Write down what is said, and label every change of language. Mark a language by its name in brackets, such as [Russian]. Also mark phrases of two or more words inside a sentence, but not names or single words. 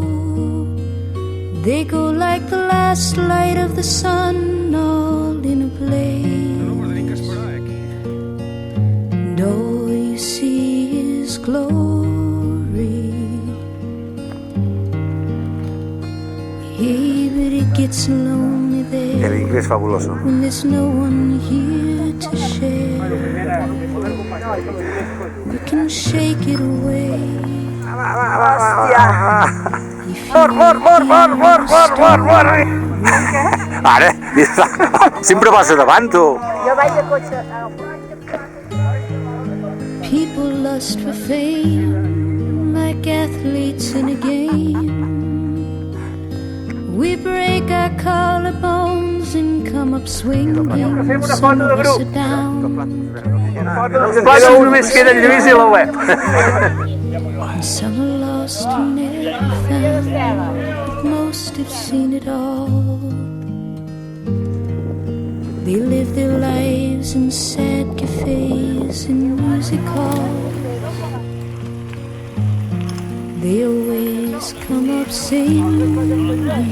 [English] They go like the last light of the sun, all in a blaze. And all you see is glory. Hey, but it gets lonely there. [Spanish] El inglés fabuloso. [English] When there's no one here to share. We can shake it away. [Catalan] Mor! Ara, sempre passa davant, tu. Jo vaig de cotxe. [English] People lust for fame like athletes in a game. We break our collarbones and come up swinging. Some of us are down. [Catalan] Només queda el Lluís i la web. [English] And some are lost and never found, but most have seen it all. They live their lives in sad cafes and music halls. They always come up singing.